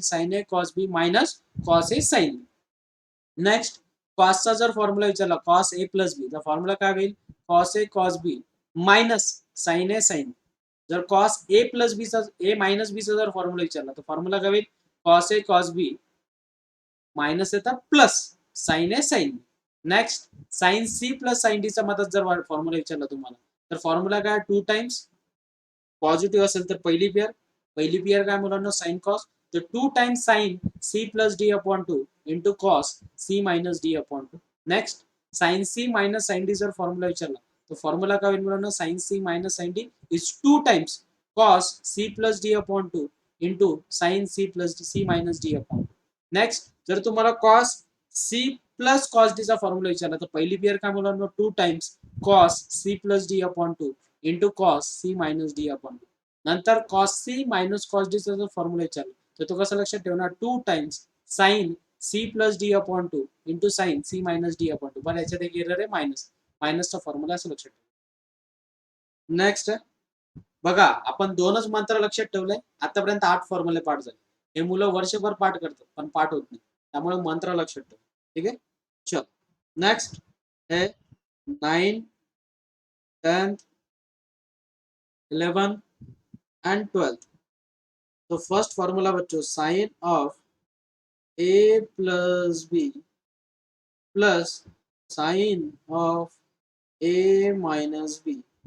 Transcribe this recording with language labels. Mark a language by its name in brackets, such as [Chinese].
[English] Sine A cos B minus cos A sine B. [Marathi] Next कॉसचा जर formula विचारला cos A plus बी, तर formula काय होईल? [English] Cos A cos B minus sine A sine. [Marathi] जर cos A plus बीचा ए minus बीचा जर फॉर्म्युला विचारला तर फॉर्म्युला काय होईल? [English] Cos A cos B minus येतात plus sine A sine B. [Marathi] Next sign C plus sign डीचा मधात जर फॉर्म्युला विचारला तुम्हाला तर फॉर्म्युला काय? 2 टाइम्स पॉझिटिव्ह असेल तर पहिली पेयर काय मुलांना? [English] Sine cos. तर 2 times sine C plus D upon 2 into cos C minus D upon 2. [Marathi] Next sign C minus sign D जर फॉर्म्युला विचारला तर फॉर्म्युला काय होईल मुलांना? [English] Sine C minus sine D is 2 times cos C plus D upon 2 into sine C plus C minus D upon 2. [Marathi] Next जर तुम्हाला cos C plus cos डीचा formula विचारला तर पहिली पेयर काय मुलांना? [English] 2 times cos C plus D upon 2 into cos C minus D upon 2. [Marathi] नंतर cos C minus cos डीचा जर फॉर्म्युला विचारला तर तो कसं लक्षात ठेवणार? [English] 2 times sine C plus D upon 2 into sine C minus D upon 2. [Marathi] बरं याच्यात एक एरर आहे मायनसचा फॉर्म्युला असं लक्षात ठेवा. नेक्स्ट बघा आपण 2च मंत्र लक्षात ठेवलंय. आतापर्यंत 8 फॉर्म्युले पाठ झाले. हे मुलं वर्षभर पाठ करतात पण पाठ होत नाही. त्यामुळे मंत्र लक्षात ठेवा. ठीक आहे. [Hindi] चल नेक्स्ट है 9, 10th, 11 and 12th. तो फर्स्ट फॉर्मूला बच्चों sign of A plus B plus sign of A minus B.